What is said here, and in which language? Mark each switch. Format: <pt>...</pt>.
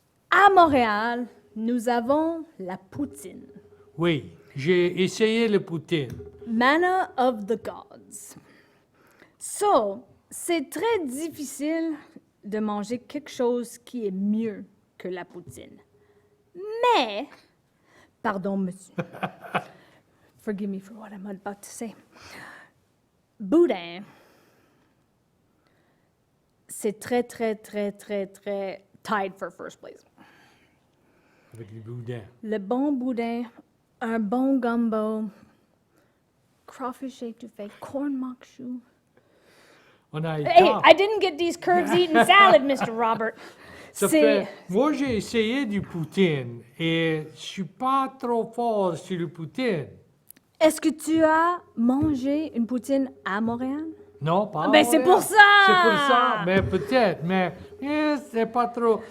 <fr>À Montréal, nous avons la poutine. Oui, j'ai essayé le poutine.</fr> <en>Manna of the gods.</en> <fr>So, c'est très difficile de manger quelque chose qui est mieux que la poutine. Mais, pardon, monsieur.</fr> <en>Forgive me for what I'm about to say.</en> <fr>Boudin, c'est très, très, très, très, très</fr> <en>tied for first place.</en> <fr>Avec le boudin. Le bon boudin, un bon gumbo, crawfish étouffé, corn mock chou. On a été.</fr> <en>Hey, I didn't get these curves eating salad, Mr. Robert.</en> <fr>Ça fait, moi, j'ai essayé du poutine et je suis pas trop fort sur le poutine. Est-ce que tu as mangé une poutine à Montréal? Non, pas. à Ben, c'est Montréal. pour ça! C'est pour ça, mais peut-être, mais c'est pas trop.</fr>